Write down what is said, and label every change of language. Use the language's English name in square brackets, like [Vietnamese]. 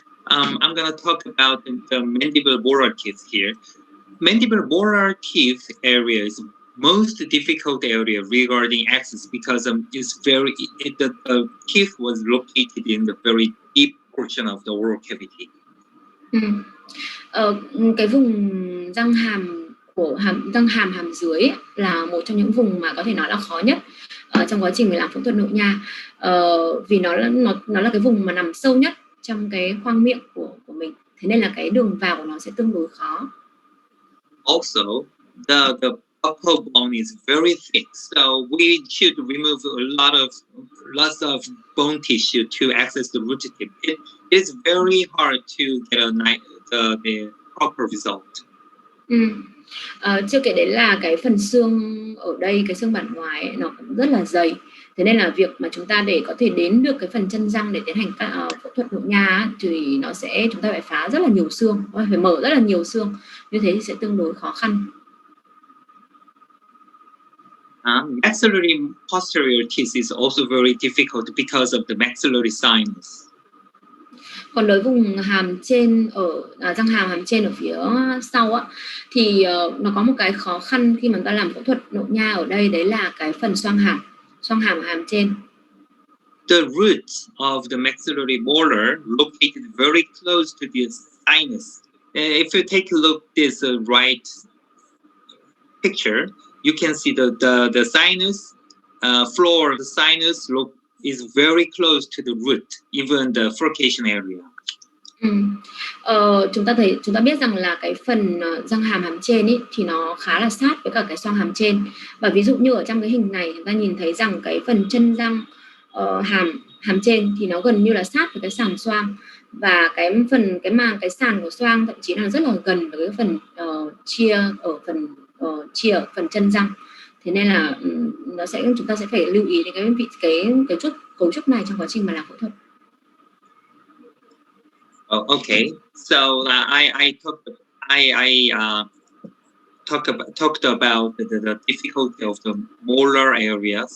[English] I'm going to talk about the mandible borer teeth here. Mandible borer teeth area is the most difficult area regarding access because the teeth was located in the very deep portion of the oral cavity. [Vietnamese] Cái vùng răng hàm hàm dưới ấy, là một trong những vùng mà có thể nói là khó nhất trong quá trình mình làm phẫu thuật nội nha, vì nó là cái vùng mà nằm sâu nhất trong cái khoang miệng của mình, thế nên là cái đường vào của nó sẽ tương đối khó. [English] Also, the buccal bone is very thick, so we should remove lots of bone tissue to access the root tip. It is very hard to get the proper result. [Vietnamese] Chưa kể đến là cái phần xương ở đây, cái xương bản ngoài ấy, nó cũng rất là dày, Thế nên là việc mà chúng ta để có thể đến được cái phần chân răng để tiến hành phẫu thuật nội nha thì chúng ta phải phá rất là nhiều xương, phải mở rất là nhiều xương, như thế thì sẽ tương đối khó khăn. [English] Maxillary posterior teeth is also very difficult because of the maxillary sinus. [Vietnamese] Còn đối vùng hàm trên răng hàm trên ở phía sau á, thì nó có một cái khó khăn khi mà ta làm phẫu thuật nội nha ở đây, đấy là cái phần xoang hàm ở hàm trên. [English] The roots of the maxillary molar located very close to the sinus. If you take a look this right picture, you can see the sinus floor of the sinus is very close to the root, even the furcation area. [Vietnamese] Chúng ta biết rằng là cái phần răng hàm trên ý, thì nó khá là sát với cả cái xoang hàm trên, và ví dụ như ở trong cái hình này chúng ta nhìn thấy rằng cái phần chân răng hàm trên thì nó gần như là sát với cái sàn xoang, và cái sàn của xoang thậm chí là rất là gần với cái phần chia ở phần chân răng. Thế nên là chúng ta sẽ phải lưu ý đến cái cấu trúc này trong quá trình mà làm phẫu thuật. [English] Okay, so I talked about the difficulty of the molar area.